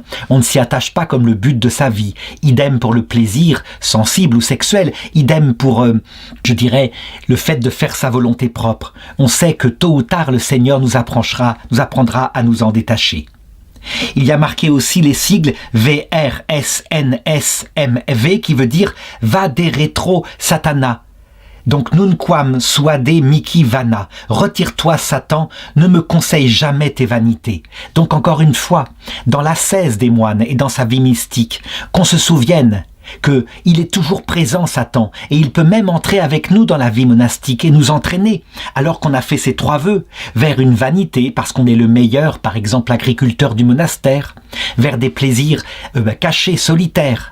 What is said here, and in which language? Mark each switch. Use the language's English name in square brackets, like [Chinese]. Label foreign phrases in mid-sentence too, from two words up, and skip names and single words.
[French] On ne s'y attache pas comme le but de sa vie. Idem pour le plaisir, sensible ou sexuel. Idem pour, le fait de faire sa volonté propre. On sait que tôt ou tard, le Seigneur nous apprendra à nous en détacher. Il y a marqué aussi les sigles VRSNSMV qui veut dire [Latin] Vade retro Satana. Donc nunquam suade mihi vana. [French] Retire-toi Satan, ne me conseille jamais tes vanités. Donc encore une fois, dans l'ascèse des moines et dans sa vie mystique, qu'on se souvienne qu'il est toujours présent Satan et il peut même entrer avec nous dans la vie monastique et nous entraîner alors qu'on a fait ces trois vœux vers une vanité parce qu'on est le meilleur, par exemple agriculteur du monastère, vers des plaisirs cachés, solitaires.